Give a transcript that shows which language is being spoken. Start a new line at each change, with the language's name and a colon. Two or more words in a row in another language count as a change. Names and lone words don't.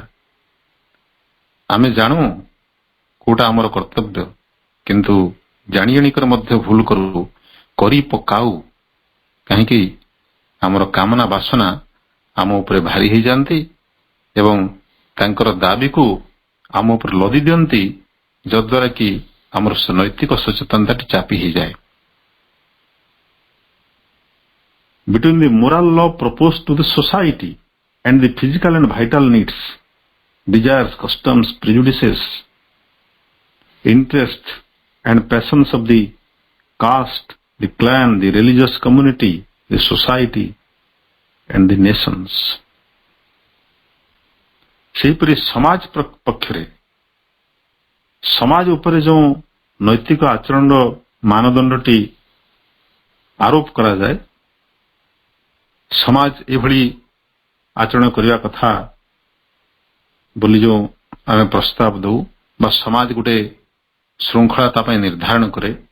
Odia: ଆମେ ଜାଣୁ କୋଉଟା ଆମର କର୍ତ୍ତବ୍ୟ, କିନ୍ତୁ ଜାଣି ଜାଣିକରି ମଧ୍ୟ ଭୁଲ କରି ପକାଉ। କାହିଁକି ଆମର କାମନା ବାସନା ଆମ ଉପରେ ଭାରି ହେଇଯାନ୍ତି ଏବଂ ତାଙ୍କର ଦାବିକୁ ଆମ ଉପରେ ଲଦି ଦିଅନ୍ତି, ଯଦ୍ୱାରା କି ଆମର ନୈତିକ ସଚେତନତାଟି ଚାପି ହେଇଯାଏ।
English: Between the moral law proposed to the society and the physical and vital needs, desires, customs, prejudices, interests and passions of the caste, the clan, the religious community, the society and the nations.
Odia: ସେହିପରି ସମାଜ ପକ୍ଷରେ ସମାଜ ଉପରେ ଯେଉଁ ନୈତିକ ଆଚରଣର ମାନଦଣ୍ଡଟି ଆରୋପ କରାଯାଏ, ସମାଜ ଏଭଳି ଆଚରଣ କରିବା କଥା ବୋଲି ଯେଉଁ ଆମେ ପ୍ରସ୍ତାବ ଦଉ ବା ସମାଜ ଗୋଟେ ଶୃଙ୍ଖଳା ତା ପାଇଁ ନିର୍ଦ୍ଧାରଣ କରେ,